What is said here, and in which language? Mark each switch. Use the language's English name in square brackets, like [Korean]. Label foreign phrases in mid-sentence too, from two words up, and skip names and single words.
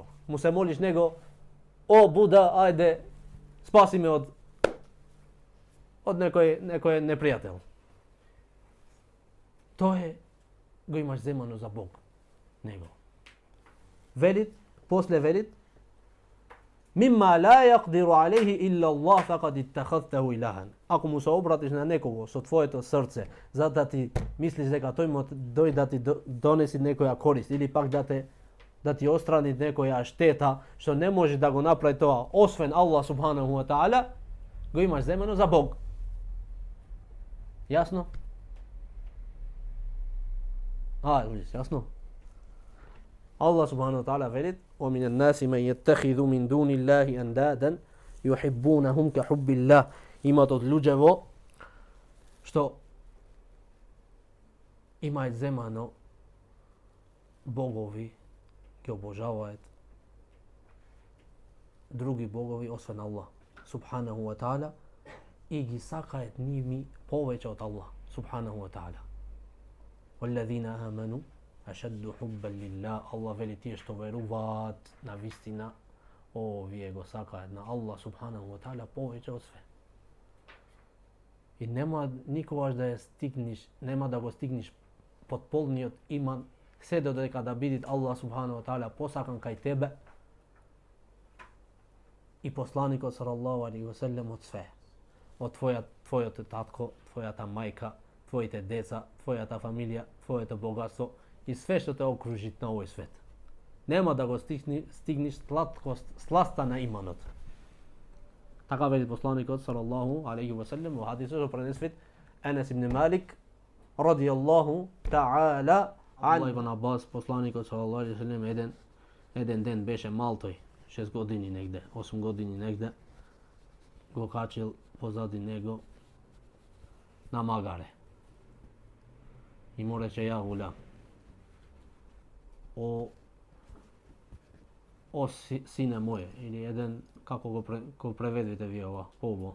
[Macedonian] Му се молиш него, о Буда, ајде, спаси ме од некоје непријател. То је, го имаш земано за Бог. Него. Велит, после велит, [Arabic] مما لا يقدر عليه إلا الله فقد اتخذته إلها. [Macedonian] Ако му се обратиш на некого са твоје срце, зато да ти мислиш да тој дој да ти донеси некоја корист или пак да ти острани некоја штета што не може да го направи то освен [Arabic] الله سبحانه وتعالى, [Macedonian] го имаш земано за Бог. Јасно? Јасно? [Arabic] الله سبحانه وتعالى velit وَمِنَ النَّاسِ مَنْ يَتَّخِذُ مِنْ دُونِ اللَّهِ أَنْدَادًا يُحِبُّونَهُمْ كَحُبِّ اللَّهِ. [Macedonian] Имат от луѓево што имаат земано богови, ги обожаваат други богови освен [Arabic] الله سبحانه وتعالى [Macedonian] и ги сакаат ними повеќе од [Arabic] الله سبحانه وتعالى. وَالَّذِينَ آمَنُوا أَشَدُّ حُبًّا لِلَّهِ. [Macedonian] Allah veli tие што веруваат на вистина, овие го сакаат на [Arabic] الله سبحانه وتعالى [Macedonian] повеќе од све. И нема никогаш да ја стигнеш, нема да го стигнеш под полниот иман, се додека да биде [Arabic] الله سبحانه وتعالى [Macedonian] посакан кај тебе и посланикот [Arabic] صلى الله عليه وسلم [Macedonian] од све. Од твојот татко, твојата мајка, твоите деца, твојата фамилија, твоето богатство и све што те окружи на овој свет. Нема да го стигнеш сласта на иманот. Така вели посланикот [Arabic] صلى الله عليه وسلم [Macedonian] во хадисот што пренесвит Енес ибн Малик [Arabic] رضي الله تعالى عن [Macedonian] ибн Аббас, посланикот [Arabic] صلى الله عليه وسلم [Macedonian] еден ден беше мал тој, 6 години негде, 8 години негде, го качил позади него на магаре. И му рече, [Arabic] يا غلام, [Macedonian] о сине моје, или еден, како го преведете вие ова, побо.